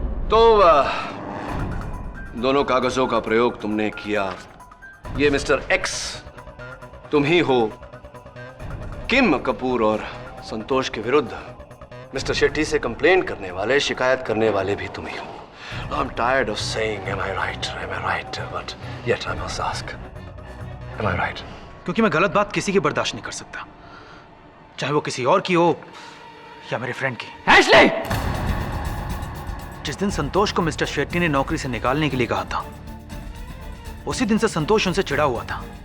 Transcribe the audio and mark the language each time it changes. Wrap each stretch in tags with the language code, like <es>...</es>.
<hi>तो दोनों कागजों का प्रयोग तुमने किया। ये मिस्टर एक्स तुम ही हो। किम कपूर और संतोष के विरुद्ध मिस्टर शेट्टी से कंप्लेन करने वाले, शिकायत करने वाले भी तुम ही हो।</hi> <en>I'm tired of saying am I right, but yet I must ask, am I right?</en> <hi>क्योंकि मैं गलत बात किसी की बर्दाश्त नहीं कर सकता, चाहे वो किसी और की हो या मेरे फ्रेंड की। एशली! जिस दिन संतोष को मिस्टर शेट्टी ने नौकरी से निकालने के लिए कहा था, उसी दिन से संतोष उनसे चिढ़ा हुआ था।</hi>